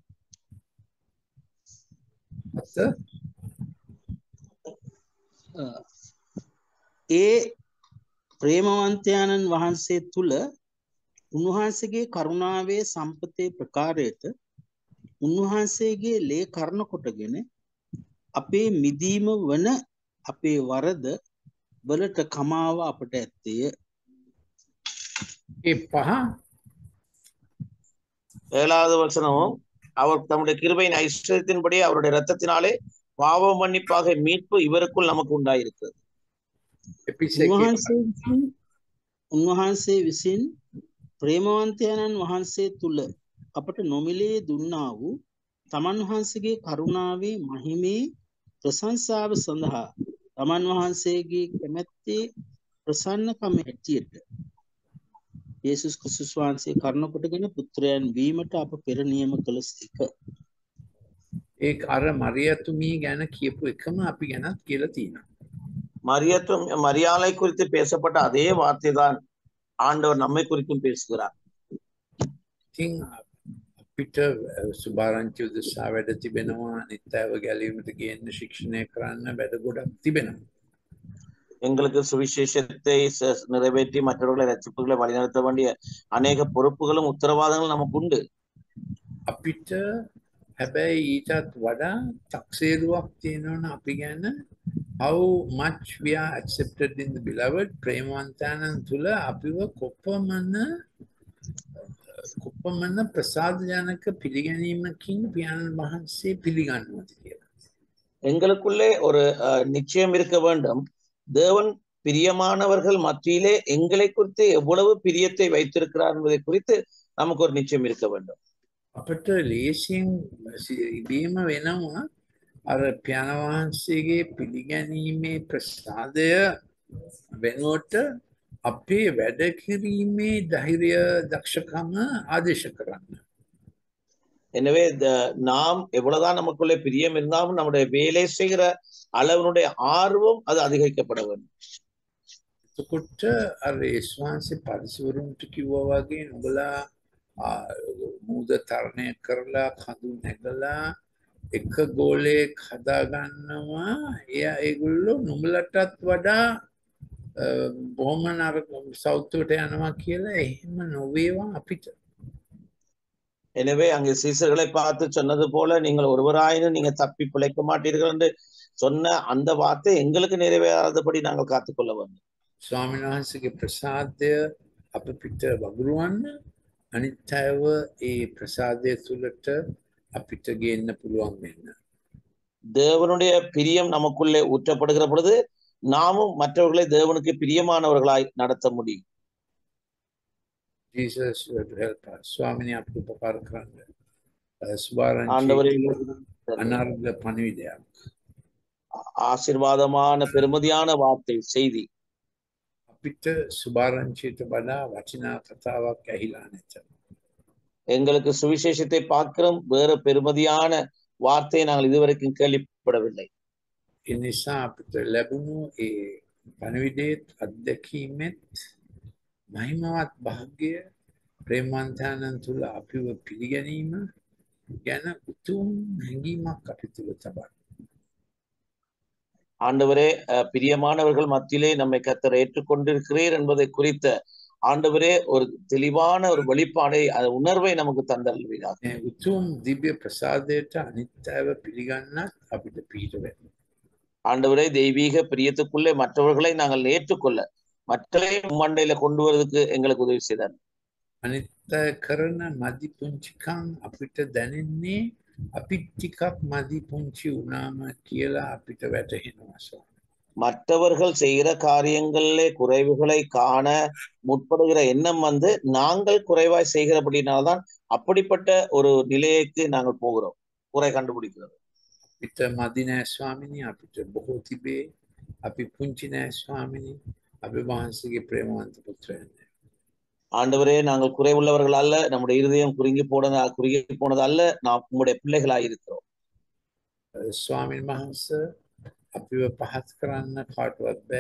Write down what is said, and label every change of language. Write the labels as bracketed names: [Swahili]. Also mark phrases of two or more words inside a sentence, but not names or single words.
[Sinhala] ඒ ප්‍රේමවන්තයන්න් වහන්සේ තුල උන්වහන්සේගේ කරුණාවේ සම්පතේ ප්‍රකාරයට උන්වහන්සේගේ ලේ කරුණ කොටගෙන අපේ මිදීම වන අපේ වරද වලට කමාව අපට ඇත්තේය. ඒ පහ [Tamil] 7வது வசனமும் அவர் தம்முடைய கிருபையின் ஐஸ்வர்யத்தின்படி அவருடைய இரத்தத்தினாலே பாவ மன்னிப்பாக மீட்பு இவருக்குள் நமக்கு உண்டாயிருக்கிறது. [Sinhala] උන්වහන්සේ විසින් ප්‍රේමවන්තයන්න් වහන්සේ තුල අපට නොමිලේ දුන්නා වූ තමන් වහන්සේගේ කරුණාවේ මහිමේ ප්‍රශංසාව සඳහා තමන් වහන්සේගේ කැමැත්තේ ප්‍රසන්නකම ඇටියට යේසුස් ක්‍රිස්තුස් වහන්සේ කරුණ කොටගෙන පුත්‍රයන් වීමට අප පෙර නියම කළසේක. ඒ අර මරියතුමී ගැන කියපු එකම අපි ගැනත් කියලා තියෙනවා. [Tamil] மரியாளை குறித்து பேசப்பட்ட அதே வார்த்தை தான் ஆண்டவர் நம்மை குறித்தும் பேசுகிறார். [Sinhala] ඉතින් අපිට සුභාරංචි උදෙසා වැඩ තිබෙනවා, අනිත් අයව ගැලවීමට ගේන්න ශික්ෂණය කරන්න වැඩ ගොඩක් තිබෙනවා. [Tamil] எங்களுக்கு சுவிசேஷத்தை நிறைவேற்றி மற்றவர்களை ரட்சிப்புகளை வழிநடத்த வேண்டிய அநேக பொறுப்புகளும் உத்தரவாதங்களும் நமக்கு உண்டு. [Sinhala] අපිට හැබැයි ඊටත් වඩා තක්සේරුවක් තියෙනවනේ අපි ගැන. [English] how much we are accepted in the beloved, [Sinhala] ප්‍රේමවන්තයන් තුල අපිව කොපමණ ප්‍රසාදජනක පිළිගැනීමකින් පියාණන් වහන්සේ පිළිගන්නවද කියලා. [Tamil] எங்களுக்குள்ளே ஒரு நிச்சயம் இருக்க வேண்டும். தேவன் பிரியமானவர்கள் மத்தியிலே எங்களை குறித்து எவ்வளவு பிரியத்தை வைத்திருக்கிறார் என்பதை குறித்து நமக்கு ஒரு நிச்சயம் இருக்க வேண்டும். [Sinhala] අපිට ලේසියෙන් ඉබේම වෙනවා අර පියාණන් වහන්සේගේ පිළිගැනීමේ ප්‍රසාදය වෙනුවට අපේ වැඩ කිරීමේ ධෛර්ය දක්ෂකම ආදේශ කරන්න. [Tamil] எனவே நாம் எவ்வளவுதான் நமக்குள்ளே பிரியம் இருந்தாலும் நம்முடைய வேலை செய்கிற அளவனுடைய ஆர்வம் அது அதிகரிக்கப்பட வேண்டும். [Sinhala] එතකොට අර යේසුස් වහන්සේ පරිසවරුන්ට කිව්වා වගේ නුඹලා මූද තරණය කරලා කඳු නැගලා එක ගෝලයක් හදාගන්නවා. ඒගොල්ලෝ නුඹලටත් වඩා බොහොම නරක සෞතුවට යනවා කියලා එහෙම නොවේවා අපිට. [Tamil] எனவே அங்கே சீசர்களை பார்த்து சொன்னது போல நீங்கள் ஒருவராயினும் நீங்க தப்பி பிழைக்க மாட்டீர்கள் என்று சொன்ன அந்த வார்த்தை எங்களுக்கு நிறைவேறாதபடி நாங்கள் காத்துக்கொள்ள வேண்டும். [Sinhala] ස්වාමීන් වහන්සේගේ ප්‍රසාදය අප පිට වගුරුවන්න, අනිත් අයව ඒ ප්‍රසාදය තුළට අපිට ගේන්න පුළුවන් වෙන්න. [Tamil] தேவனுடைய பிரியம் நமக்குள்ளே ஊற்றப்படுகிற பொழுது நாமும் மற்றவர்களை தேவனுக்கு பிரியமானவர்களாய் நடத்த முடியும். [English] Jesus will help us. [Sinhala] ස්වාමීනි අපිට උපකාර කරන්න. සුභාරංචි [Tamil] ஆண்டவரே [Sinhala] අනාර්ග පණිවිඩයක්. [Tamil] ஆசீர்வாதமான பெருமதியான வார்த்தை செய்தி [Sinhala] අපිට සුභාරංචියට වඩා වටිනා කතාවක් ඇහිලා නැත. [Tamil] எங்களுக்கு சுவிசேஷத்தை பார்க்கிறோம், வேற பெருமதியான வார்த்தையை நாங்கள் இதுவரைக்கும் கேள்விப்படவில்லை. [Sinhala] ඒ නිසා අපිට ලැබුණු ඒ පණිවිඩයේත් අත්දැකීමෙත් මහිමවත් භාග්‍ය ප්‍රේමවන්තයන් තුළ අපිව පිළිගැනීම ගැන උතුම් හැඟීමක් අපි තුළ තබන්න. [Tamil] ஆண்டவரே பிரியமானவர்கள் மத்தியிலே நம்மை கர்த்தர் ஏற்றுக்கொண்டிருக்கிறீர் என்பதை குறித்த ஆண்டவரே ஒரு தெளிவான ஒரு வெளிப்பாடை உணர்வை நமக்கு தந்தல்வீராக. [Sinhala] උතුම් දිව්‍ය ප්‍රසාදයට අනිත් අයව පිළිගන්නත් අපිට පිහිට වෙන්න. [Tamil] ஆண்டவரே தெய்வீக பிரியத்துக்குள்ளே மற்றவர்களை நாங்கள் ஏற்றுக்கொள்ள மற்றவரையும் மண்டையில கொண்டு வருவதற்கு எங்களுக்கு உதவி செய்தார். [Sinhala] අනිත් අය කරන මදි පුංචිකම් අපිට දැනෙන්නේ අපිත් ටිකක් මදි පුංචි වුණාම කියලා අපිට වැටහෙනවා. [Tamil] மற்றவர்கள் செய்கிற காரியங்களிலே குறைவுகளை காண முற்படுகிற எண்ணம் வந்து நாங்கள் குறைவாய் செய்கிறபடினால்தான் அப்படிப்பட்ட ஒரு நிலைக்கு நாங்கள் போகிறோம், குறை கண்டுபிடிக்கிறோம். [Sinhala] අපිට මදි නෑ ස්වාමිනී, අපිට බොහෝ තිබේ. අපි පුංචි නෑ ස්වාමිනී, අපි වහන්සේගේ ප්‍රේමවන්ත පුත්‍රයන්. [Tamil] ஆண்டவரே நாங்கள் குறைவுள்ளவர்கள் அல்ல, நம்முடைய இருதயம் குறுகி போனது அல்ல, நாம் உங்களுடைய பிள்ளைகளாய் இருக்கிறோம். [Sinhala] ස්වාමීන් වහන්සේ අපිව පහත් කරන්න කාටවත් බෑ.